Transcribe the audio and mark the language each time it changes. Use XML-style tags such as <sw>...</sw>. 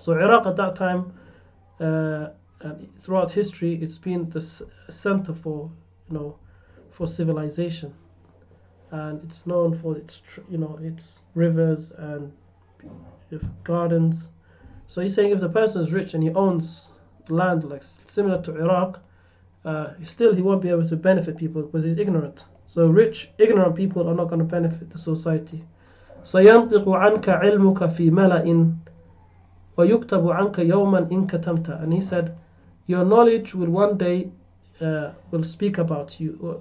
<en>So Iraq at that time, and throughout history, it's been the center for civilization, and it's known for its rivers and gardens. So he's saying if the person is rich and he owns land like similar to Iraq, still he won't be able to benefit people because he's ignorant. So rich, ignorant people are not going to benefit the society.</en> <ar>سينطق عنك علمك في ملأ ويكتب عنك يوما إن كتمت.</ar> <en>And he said, your knowledge will one day will speak about you.</en>